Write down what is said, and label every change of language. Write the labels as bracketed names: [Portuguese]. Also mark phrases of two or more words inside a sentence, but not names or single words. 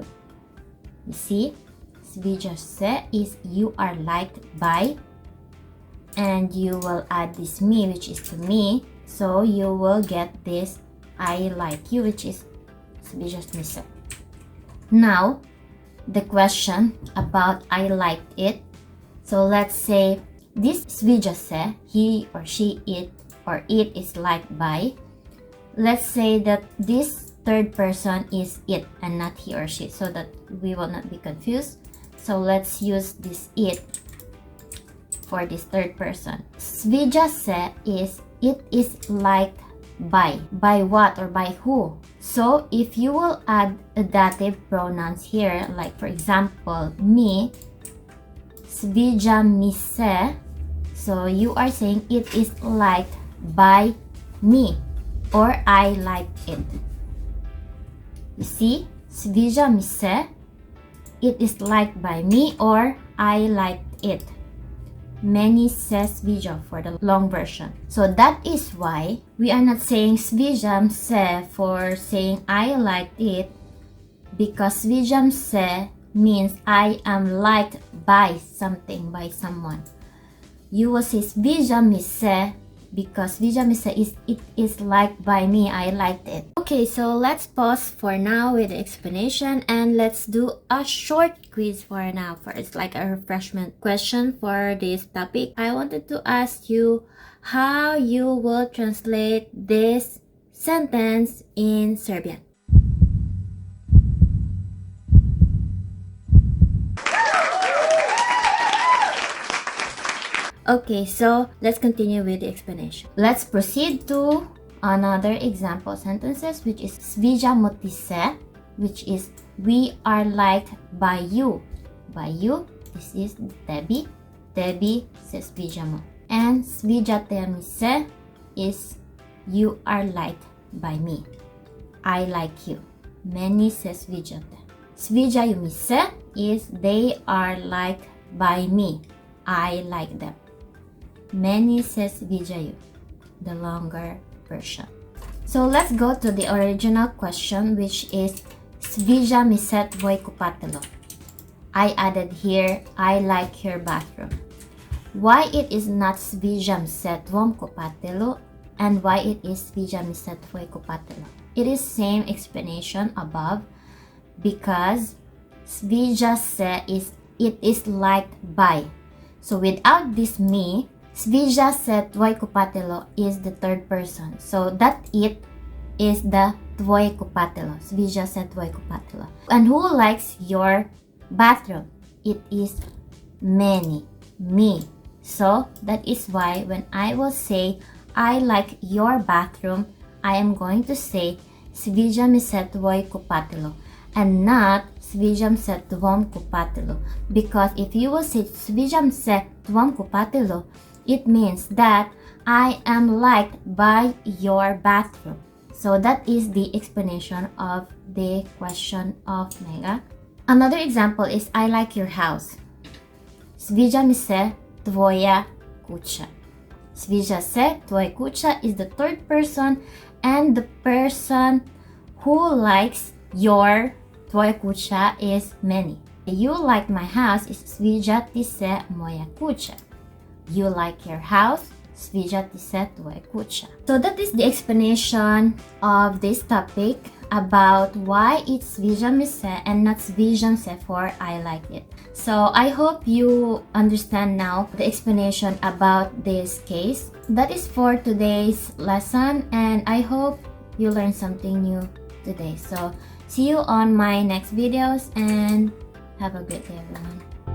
[English] You see, [Serbian] Sviđaš se [English] is you are liked by, and you will add this me, which is to me, so you will get this I like you, which is [Serbian] Sviđaš mi se. [English] Now, the question about I liked it. So let's say this [Serbian] Sviđa se, [English] he or she, it or it is liked by. Let's say that this third person is it and not he or she, so that we will not be confused. So let's use this it for this third person. [Serbian] Sviđa se [English] is it is liked by. By what or by who? So if you will add a dative pronouns here, like for example, me, [Serbian] Sviđa mi se, [English] so you are saying it is liked by me, or I like it. You see, [Serbian] Sviđa mi se, [English] it is liked by me or I liked it. [Serbian] Meni se sviđa [English] for the long version. So that is why we are not saying [Serbian] Sviđam se [English] for saying I liked it, because [Serbian] Sviđam se [English] means I am liked by something, by someone. You will say [Serbian] Sviđa mi se [English] because [Serbian] Sviđam se [English] is it is liked by me. I liked it. Okay, so let's pause for now with the explanation and let's do a short quiz for now. First, like a refreshment question for this topic. I wanted to ask you how you will translate this sentence in Serbian. Okay, so let's continue with the explanation. Let's proceed to another example sentences, which is [Serbian] Sviđamo ti se, [English] which is we are liked by you. By you, this is tebi. [Serbian] Tebi se sviđamo. [English] And [Serbian] sviđate mi se [English] is you are liked by me. I like you. [Serbian] Meni se sviđate. Sviđaju mi se [English] is they are liked by me. I like them. [Serbian] Meni se sviđaju, [English] the longer version. So let's go to the original question, which is [Serbian] Sviđa mi se tvoj kupatilo. [English] I added here, I like your bathroom. Why it is not [Serbian] Sviđam se tvom kupatilu [English] and why it is [Serbian] Sviđa mi se tvoj kupatilo? [English] It is same explanation above because [Serbian] Sviđa se [English] is it is liked by. So without this me, [Serbian] Sviđa se tvoj kupatilo [English] is the third person. So that it is the [Serbian] tvoj kupatilo. Sviđa se tvoj kupatilo. [English] And who likes your bathroom? It is many, me. So that is why when I will say I like your bathroom, I am going to say [Serbian] Sviđa mi se tvoj kupatilo [English] and not [Serbian] Sviđam se tvom kupatilu. [English] Because if you will say [Serbian] Sviđam se tvom kupatilu, [English] it means that I am liked by your bathroom. So that is the explanation of the question of Mega. Another example is I like your house. [Serbian] Sviđa mi se tvoja kuća. Sviđa se tvoja kuća [English] is the third person and the person who likes your [Serbian] tvoja kuća [English] is many. You like my house is [Serbian] sviđa ti se moja kuća. [English] You like your house, [Serbian] sviđa ti se tvoja kuća. [English] So that is the explanation of this topic about why it's [Serbian] sviđa mi se [English] and not [Serbian] sviđam se [English] for I like it. So I hope you understand now the explanation about this case. That is for today's lesson and I hope you learned something new today. So see you on my next videos and have a great day everyone.